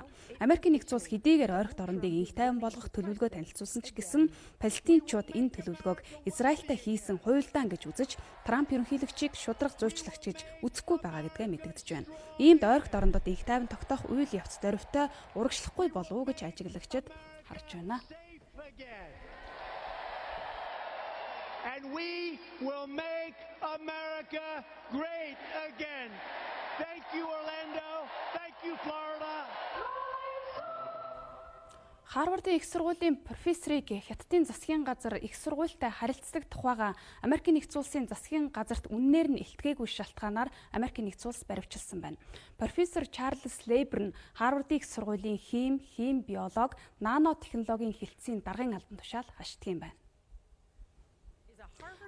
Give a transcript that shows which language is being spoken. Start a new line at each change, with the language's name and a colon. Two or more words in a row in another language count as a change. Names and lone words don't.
Mongolian: Америкийн нэгдсэн улс хэдийгээр ойролт орондыг инх тайван болгох төлөвлөгөө танилцуулсан ч гэсэн палестинчууд энэ төлөвлөгөөг Израильтай хийсэн хуйлдаан гэж үзэж Трамп ерөнхийлөгчийг шудраг зуйчлагч гэж үзэхгүй байгаа гэдгээ мэдэгдэж байна. Иймд ойролт орондод инх тайван тогтоох үйл явц дөрвтэй урагшлахгүй болов уу гэж ажиглагчид харж байна.
English: And we will make America great again. Thank you, Orlando. Thank you, Florida.
Mongolian: Харвардын их сургуулийн профессорыг Хятадын засгийн газар их сургуультай харилцдаг тухайга Америкийн нэгдсэн улсын засгийн газарт үннээр нь илтгээгүй шалтгаанаар Америкийн нэгдсэн улс баривчилсан байна. Профессор Чарльз Лейбер нь Харвардын их сургуулийн хим, биолог, нано технологийн хэлтсийн даргын албан тушаал хашдаг юм байна.